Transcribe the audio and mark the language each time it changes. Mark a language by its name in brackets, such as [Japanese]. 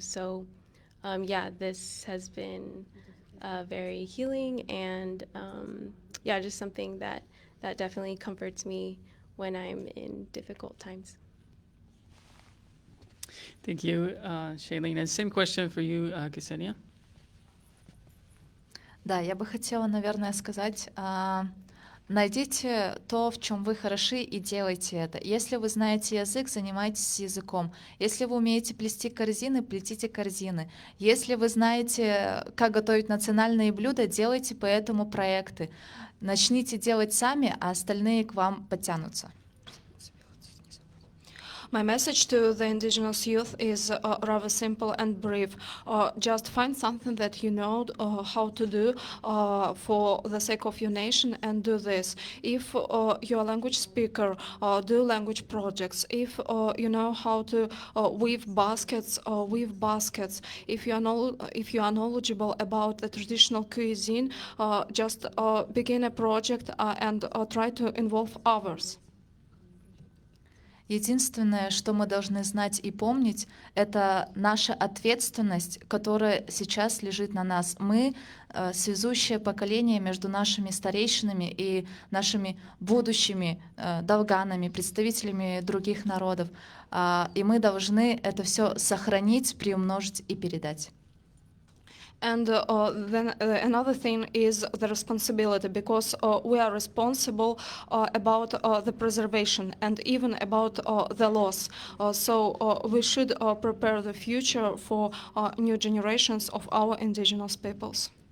[English] So yeah, this has been very healing, and yeah, just something that definitely comforts me when I'm in difficult times. Thank you, Shailene. And same question for you, Ksenia. [Russian] Да, я бы хотела, наверное, сказать найдите то, в чем вы хороши, и делайте это. Если вы знаете язык, занимайтесь языком. Если вы умеете плести корзины, плетите корзины. Если вы знаете, как готовить национальные блюда, делайте по этому проекты. Начните делать сами, а остальные к вам подтянутся. [English] My message to the indigenous youth is rather simple and brief. Just find something that you know how to do for the sake of your nation and do this. If you're a language speaker, do language projects. If you know how to weave baskets, weave baskets. If you are knowledgeable about the traditional cuisine, just begin a project and try to involve others. [Russian] Единственное, что мы должны знать и помнить, это наша ответственность, которая сейчас лежит на нас. Мы связующее поколение между нашими старейшинами и нашими будущими долганами, представителями других народов. И мы должны это все сохранить, приумножить и передать. [English] And then another thing is the responsibility, because we are responsible about the preservation and even about the loss. So we should prepare the future for new generations of our indigenous peoples.